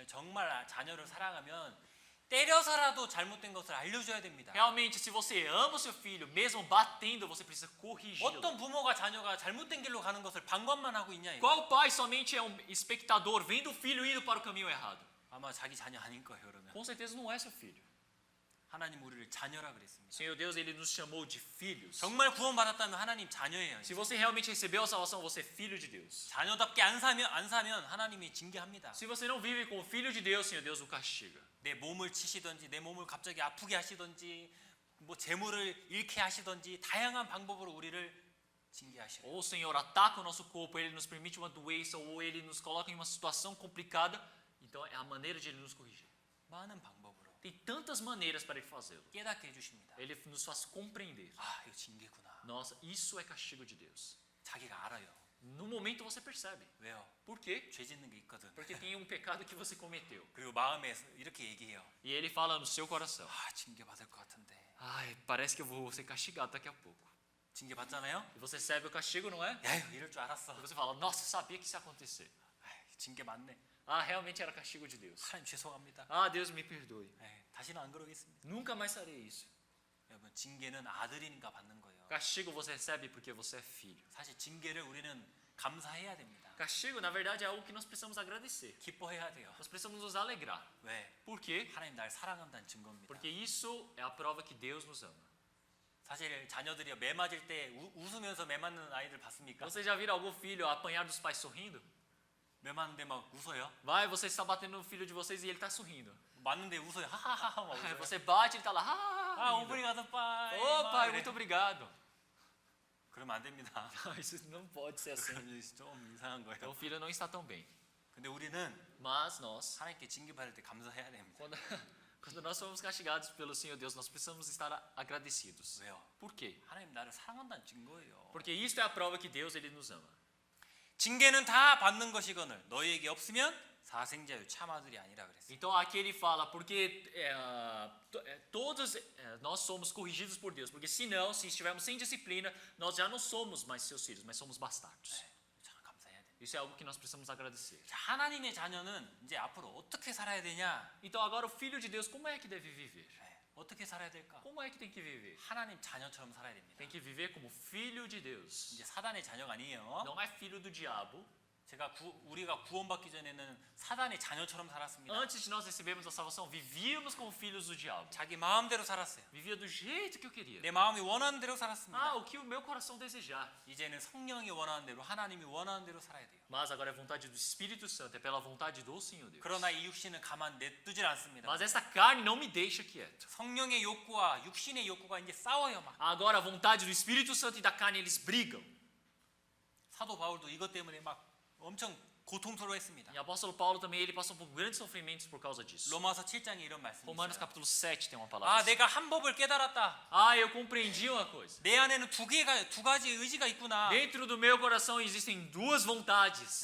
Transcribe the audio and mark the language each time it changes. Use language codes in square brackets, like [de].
[ko] 정말 자녀를 사랑하면 때려서라도 잘못된 것을 알려줘야 됩니다. [pt] Realmente, se você ama o seu filho, mesmo batendo, você precisa corrigi-lo. [ko] 어떤 부모가 자녀가 잘못된 길로 가는 것을 방관만 하고 있냐 이거. [pt] Qual pai somente é um espectador vendo o filho indo para o caminho errado? [ko] 아마 자기 자녀 아닐 거예요, 그러면. [pt] Com certeza não é seu filho. [ko] 하나님 우리를 자녀라 그랬습니다. [pt] Senhor Deus, ele nos chamou de filhos. [ko] 정말 구원받았다면 하나님 자녀예요. [pt] Se você realmente recebeu a salvação, você é filho de Deus. [ko] 자녀답게 안 사면 하나님이 징계합니다. [pt] Se você não vive como filho de Deus, Senhor Deus o castiga. [ko] 내 몸을 치시든지 내 몸을 갑자기 아프게 하시든지 뭐 재물을 잃게 하시든지 다양한 방법으로 우리를 징계하셔요. [pt] Ou o Senhor ataca o nosso corpo, ele nos permite uma doença, ou ele nos coloca em uma situação complicada. Então é a maneira de ele nos corrigir. [ko] 많은 방법으로. [pt] Tem tantas maneiras para ele fazê-lo. [ko] 깨닫게 해주십니다. [pt] Ele nos faz compreender. [ko] 아, 이거 징계구나. [pt] Nossa, isso é castigo de Deus. [ko] 자기가 알아요. [pt] No momento você percebe. [ko] 왜요? [pt] Por quê? [ko] 죄 짓는 게 있거든. [pt] Porque tem um pecado que você cometeu. [ko] 그리고 마음에 이렇게 얘기해요. [pt] E ele fala no seu coração. [ko] 아, 징계 받을 것 같은데. [pt] Ai, parece que eu vou ser castigado daqui a pouco. [ko] 징계 받잖아요? [pt] E você recebe o castigo, não é? [ko] 야유, 이럴 줄 알았어. [pt] E você fala, nossa, sabia que isso ia acontecer. [ko] 아이, 징계 맞네. [pt] Ah, realmente era castigo de Deus. [ko] 하나님 죄송합니다. [pt] Ah, Deus me perdoe. [ko] 에이, 다시는 안 그러겠습니다. [pt] Nunca mais farei isso. [ko] 여러분, 징계는 아들이니까 받는 거예요. [pt] Castigo você recebe porque você é filho. [ko] 사실 징계를 우리는 감사해야 됩니다. [pt] Castigo, na verdade, é algo que nós precisamos agradecer. [ko] 기뻐해야 돼요. [pt] Nós precisamos nos alegrar. [ko] 왜? [pt] Por quê? [ko] 하나님 날 사랑한다는 증거입니다. [pt] Porque isso é a prova que Deus nos ama. [ko] 사실 자녀들이 매 맞을 때 웃으면서 매 맞는 아이들 봤습니까? [pt] Você já viram algum filho apanhar dos pais sorrindo? [ko] 매 맞는데 막 웃어요? [pt] Vai, você está batendo no filho de vocês e ele está sorrindo. [ko] 맞는데 웃어요. 하하하하 막 [pt] Aí [ko] 웃어요. [pt] você bate e ele está lá. 아, Ah, 오브리가도 빠이. Ô 막 pai, [ko] 이래. [pt] muito obrigado. [ko] 그러면 안 됩니다. [pt] Isso não pode ser assim. [ko] 그러면 좀 이상한 [pt] Então o filho não está tão bem. [ko] 근데 우리는 [pt] Mas nós, [ko] 하나님께 징계 받을 때 감사해야 됩니다. [pt] quando nós somos castigados pelo Senhor Deus, nós precisamos estar agradecidos. [ko] 왜요? [pt] Por quê? [ko] 하나님 나를 사랑한다는 증거예요. [pt] Porque isto é a prova que Deus ele nos ama. [ko] 징계는 다 받는 것이거늘 너희에게 없으면 사생자유 참아들이 아니라 그랬어요. [pt] Então aqui ele fala, porque todos nós somos corrigidos por Deus, porque senão, se estivermos sem disciplina, nós já não somos mais seus filhos, mas somos bastardos. [ko] 네, 참 감사해야 돼요. [pt] Isso é algo que nós precisamos agradecer. [ko] 자, 하나님의 자녀는 이제 앞으로 어떻게 살아야 되냐? [pt] Então agora o filho de Deus, como é que deve viver? [ko] 네, 어떻게 살아야 될까? [pt] Como é que tem que viver? [ko] 하나님 자녀처럼 살아야 됩니다. [pt] Tem que viver como filho de Deus. [ko] 이제 사단의 자녀가 아니에요. [pt] Não é filho do diabo. [ko] 우리가 구원받기 전에는 사단의 자녀처럼 살았습니다. [pt] Antes de nós recebermos a salvação, vivíamos como filhos do diabo. [ko] 자기 마음대로 살았어요. [pt] Vivia do jeito que eu queria. [ko] 내 마음이 원하는 대로 살았습니다. [pt] Ah, o que o meu coração desejar. [ko] 이제는 성령이 원하는 대로 하나님이 원하는 대로 살아야 돼요. [pt] Mas agora é vontade do Espírito Santo, é pela vontade do Senhor Deus. [ko] 그러나 이 육신은 가만 냅두질 않습니다. [pt] Mas essa carne não me deixa quieto. [ko] 성령의 욕구와 육신의 욕구가 이제 싸워요 막. [pt] Agora a vontade do Espírito Santo e da carne eles brigam. [ko] 사도 바울도 이것 때문에 막 엄청 고통스러워했습니다. [pt] E o apóstolo Paulo também ele passou por grandes sofrimentos por causa disso. [ko] 로마서 7장에 이런 말씀이 [pt] Romanos [ko] 있어요. [pt] capítulo 7 tem uma 아, palavra. assim. [ko] 내가 한 법을 깨달았다. [pt] Ah, eu compreendi uma coisa. [ko] 내 안에는 두 가지 의지가 있구나. [pt] Dentro do meu coração existem duas vontades.